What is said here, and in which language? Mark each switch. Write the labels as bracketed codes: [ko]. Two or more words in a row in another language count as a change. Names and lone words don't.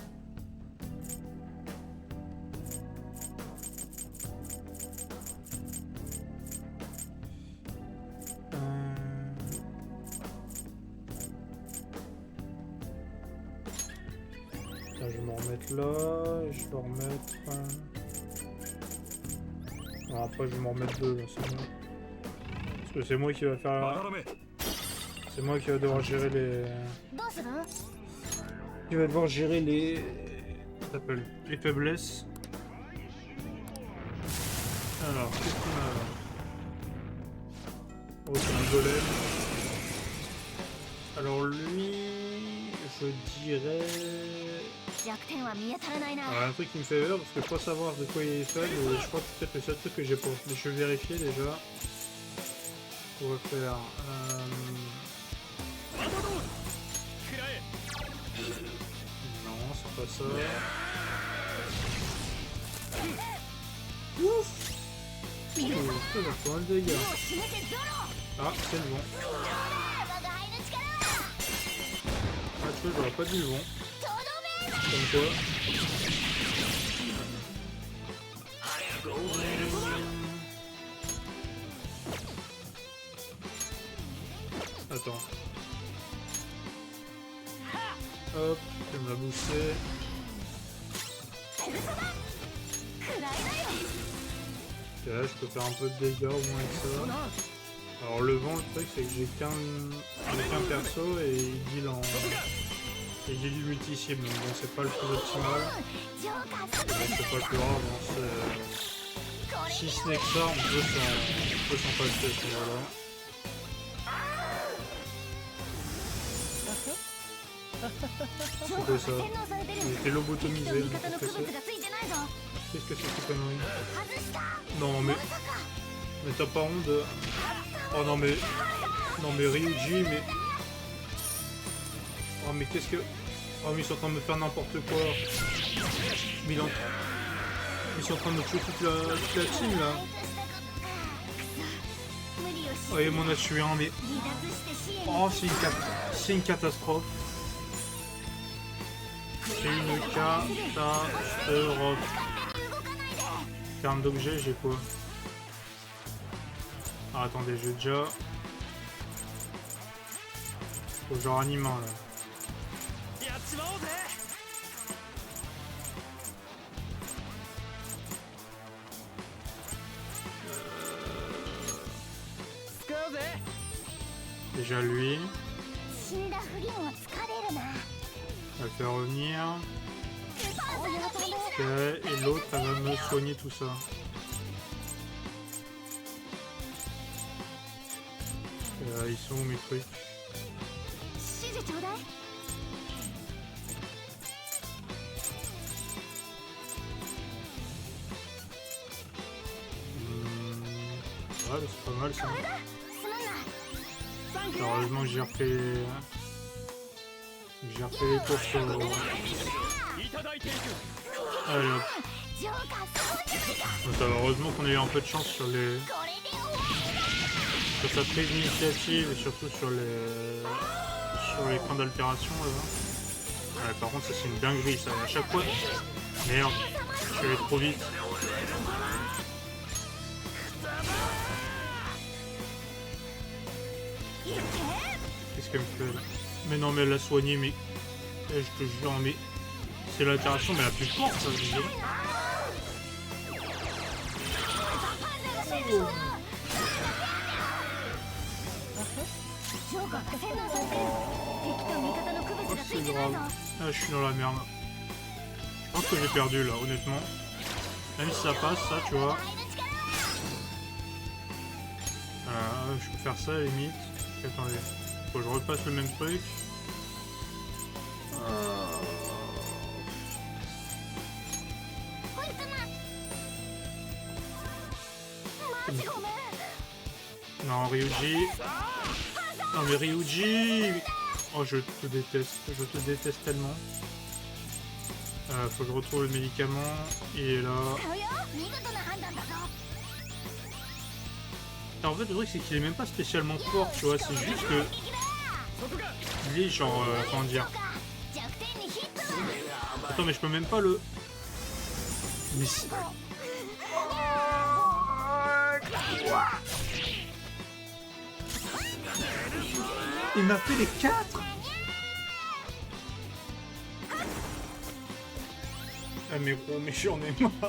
[fr] Là, je vais me remettre là, et je vais remettre... Alors après, je vais m'en remettre deux, là, c'est bon. Parce que c'est moi qui va faire... C'est moi qui va devoir gérer les... [ja] どうする [fr] Qui va devoir gérer les... Comment ça s'appelle? Les faiblesses. Alors, qu'est-ce qu'on a là? Oh, c'est un golem. Alors lui... Je dirais... [ja] 弱点は見当たらないな [fr] Alors, un truc qui me fait peur, parce que je crois savoir de quoi il est faible, et je crois que c'est peut-être le seul truc que j'ai pas. Mais je vais vérifier déjà. On va faire... [ja] 食らえ [fr] Non, c'est pas ça. Ouf! Oh, ça va faire pas mal de dégâts. [ja] を示せゾロ [fr] Ah, c'est le vent. [ja] 我が輩の力は [fr] Ah, tu vois, j'aurais pas dit le vent. [ja] とどめ [fr] Comme quoi. Attends. Hop, je vais me la booster. [ja] 食らいなよ [fr] Ok, là, je peux faire un peu de dégâts au moins avec ça. Alors le vent, le truc c'est que j'ai qu'un perso et il deal en... Il deal du multi-cible, donc bon, c'est pas le plus optimal. ジョーカー Bon, c'est pas le plus grave, hein, si ce n'est que ça, on peut s'en passer à ce niveau-là. [ja] ジョーカーが洗脳されてる。 [fr] Il était lobotomisé. [ja] 敵と味方の区別がついてないぞ。 [fr] Qu'est-ce que c'est que ces conneries? [ja] 外した。 [fr] Non mais... [ja] まさか。 [fr] Mais t'as pas honte de... Oh non mais... Non mais Ryuji, mais... Oh mais qu'est-ce que... Oh mais ils sont en train de me faire n'importe quoi. Mais ils sont en train de me tuer toute la team là. [ja] 無理をし [fr] Oh et m'en a tué un mais... [ja] 離脱して支援 [fr] Oh c'est une catastrophe. C'est une catastrophe. Terme d'objet, j'ai quoi? Ah attendez, j'ai déjà... Faut genre animant là. [ja] やっちまおうぜ。 使うぜ。 [fr] Déjà lui, [ja] 死んだフリンを疲れるな。 [fr] on va le faire revenir. [ja] おやったね。 [fr] Ok, et l'autre, elle va me soigner tout ça. Ils sont où mes trucs? [ja] 指示ちょうだい。 [fr] Ouais, c'est pas mal ça. [ja] すまんな。サンキュー。 [fr] Heureusement que j'ai refait les courses sur... [ja] いただいていく。 [fr] Allez hop. [ja] ジョーカーそうじゃないか。 [fr] Donc, heureusement qu'on a eu un peu de chance sur les... [ja] これで終わ [fr] sur sa prise d'initiative et surtout sur les points d'altération là. Ouais, par contre ça c'est une dinguerie ça, à chaque fois... Merde, je suis allé trop vite. Qu'est-ce qu'elle me fait là? Mais non mais elle l'a soigné mais... Eh, je te jure mais... C'est l'altération mais la plus forte ça je dirais. [ja] ジョーカーが洗脳されてる。敵と味方の区 [fr] Oh [ja] 別がつい [fr] c'est [ja] てない [fr] grave. [ja] ぞ。 [fr] Ah je suis dans la merde. Je pense que j'ai perdu là honnêtement. Même si ça passe ça tu vois. Je peux faire ça à la limite. Attendez. Faut que je repasse le même truc. Euh, [ja] こいつな。マジごめん。 [fr] Non, Ryuji. Non, mais Ryuji. Oh, je te déteste. Je te déteste tellement. Faut que je retrouve le médicament. Il est là. [ja] 使うよ。見事な判断だぞ。 [fr] Alors, en fait, le truc, c'est qu'il est même pas spécialement fort, tu vois. C'est juste que. [ja] そこが。 [fr] Il est genre. Comment dire? [ja] 弱点にヒットだ。 [fr] Attends, mais je peux même pas le. Mais si- Il m'a fait les 4. Ah mais gros, mais j'en ai marre.